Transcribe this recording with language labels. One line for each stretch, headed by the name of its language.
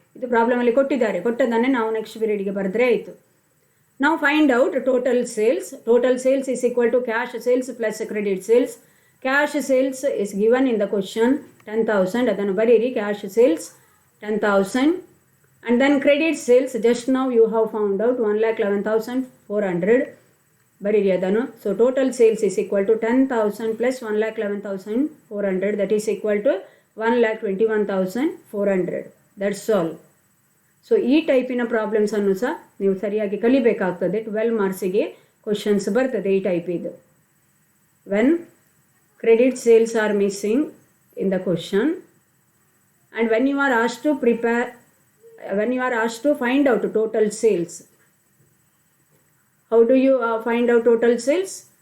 Kannada: ಇದು ಪ್ರಾಬ್ಲಮಲ್ಲಿ ಕೊಟ್ಟಿದ್ದಾರೆ, ಕೊಟ್ಟದನ್ನೇ ನಾವು ನೆಕ್ಸ್ಟ್ ಪೀರಿಯಡ್ಗೆ ಬರೆದ್ರೆ ಆಯಿತು. ನಾವು
English: Find out total sales. Total sales is equal to cash sales plus credit sales. Cash sales is given in the question 10,000,
Kannada: ಅದನ್ನು ಬರೀರಿ
English: Cash sales 10,000. And then credit sales, just now you have found out 1,11,400.
Kannada: ಬರೀರಿ ಅದನ್ನು.
English: So total sales is equal to 10,000 plus 1,11,400, that is equal to 1,21,400. That's all.
Kannada: So ಈ ಟೈಪಿನ ಪ್ರಾಬ್ಲಮ್ಸನ್ನು ಸಹ ನೀವು ಸರಿಯಾಗಿ ಕಲಿಬೇಕಾಗ್ತದೆ. 12 ಮಾರ್ಕ್ಸಿಗೆ questions ಬರ್ತದೆ ಈ ಟೈಪಿದು.
English: When credit sales are missing in the question and when you are asked to prepare, when you are asked to find out total sales, how do you find out total sales?